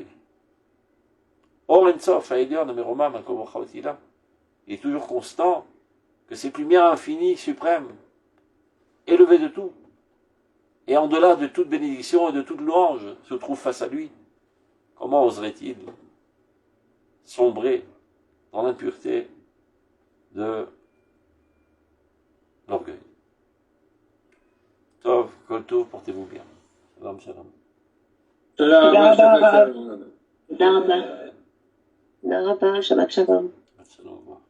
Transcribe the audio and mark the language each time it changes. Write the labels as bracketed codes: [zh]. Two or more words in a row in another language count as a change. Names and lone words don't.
[fr] Or, il est toujours constant que cette lumière infinie, suprême, élevée de tout, et en delà de toute bénédiction et de toute louange, se trouve face à lui, Comment oserait-il sombrer dans l'impureté de l'orgueil? [he] טוב, כל טוב, [fr] portez-vous bien. [he] שלום, שלום. תודה רבה. תודה רבה. שבת שלום. Shalom.